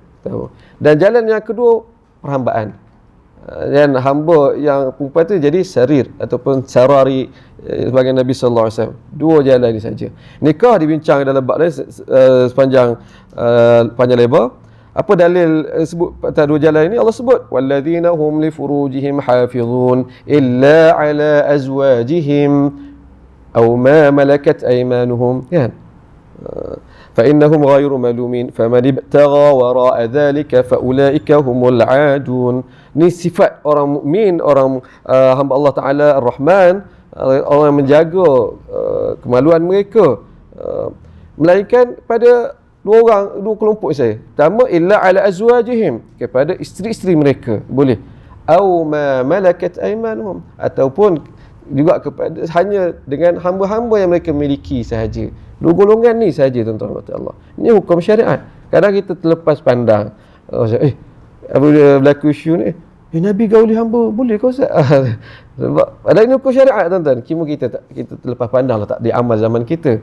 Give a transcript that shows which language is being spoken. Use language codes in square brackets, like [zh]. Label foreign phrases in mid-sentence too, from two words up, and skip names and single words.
[ms] Dan jalan yang kedua, perhambaan. Dan hamba yang perempuan tu jadi sarir ataupun sarari sebagai Nabi [ar] صلى الله عليه وسلم. [ms] Dua jalan ni saja. Nikah dibincang dalam bab lain sepanjang panjang lebar. Apa dalil sebut pada dua jalan ini? [ar] Allah sebut والذين هم لفروجهم حافظون إلا على أزواجهم أو ما ملكت أيمانهم, kan? فإنهم غير ملومين فمن ابتغى وراء ذلك فأولئك هم العادون. [ms] Ni sifat orang mukmin, orang hamba Allah Taala Ar-Rahman, orang yang menjaga kemaluan mereka, melainkan pada dua kelompok saya. Pertama, [ar] إلا على أزواجهم, [ms] kepada isteri-isteri mereka boleh, [ar] أو ما ملكت أيمانهم, [ms] ataupun juga kepada hanya dengan hamba-hamba yang mereka miliki sahaja. Dua golongan ni saja tuan-tuan Allah. Ini hukum syariat. Kadang kita terlepas pandang. Apabila berlaku isu ni, Nabi gauli hamba, boleh kau Ustaz? Sebab ada ini hukum syariat tuan-tuan. Kita terlepas pandang lah, tak diamal zaman kita.